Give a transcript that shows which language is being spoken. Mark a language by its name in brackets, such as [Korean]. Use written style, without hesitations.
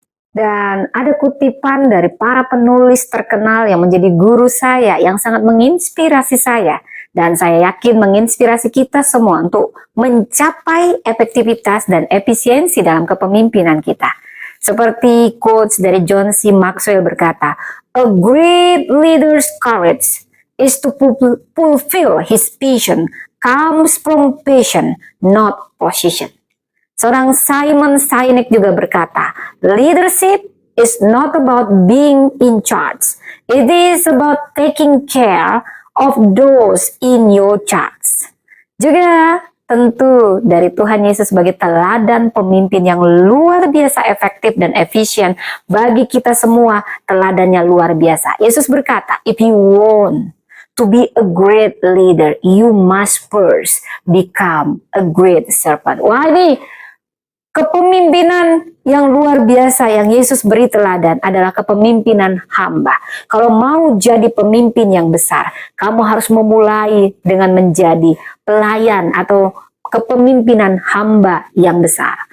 [Indonesian] Dan ada kutipan dari para penulis terkenal yang menjadi guru saya, yang sangat menginspirasi saya. Dan saya yakin menginspirasi kita semua untuk mencapai efektivitas dan efisiensi dalam kepemimpinan kita. Seperti quotes dari John C. [English] Maxwell [Indonesian] berkata, [English] a great leader's courage is to fulfill his vision comes from passion, not position. [Indonesian] Seorang [English] Simon Sinek [Indonesian] juga berkata, [English] leadership is not about being in charge. It is about taking care of those in your charge. [Indonesian] Juga tentu dari Tuhan Yesus sebagai teladan pemimpin yang luar biasa efektif dan efisien bagi kita semua, teladannya luar biasa. [English] Yesus [Indonesian] berkata, [English] if you want to be a great leader, you must first become a great servant. [Indonesian] Wah, ini kepemimpinan yang luar biasa yang Yesus beri teladan adalah kepemimpinan hamba. Kalau mau jadi pemimpin yang besar, kamu harus memulai dengan menjadi pelayan atau kepemimpinan hamba yang besar.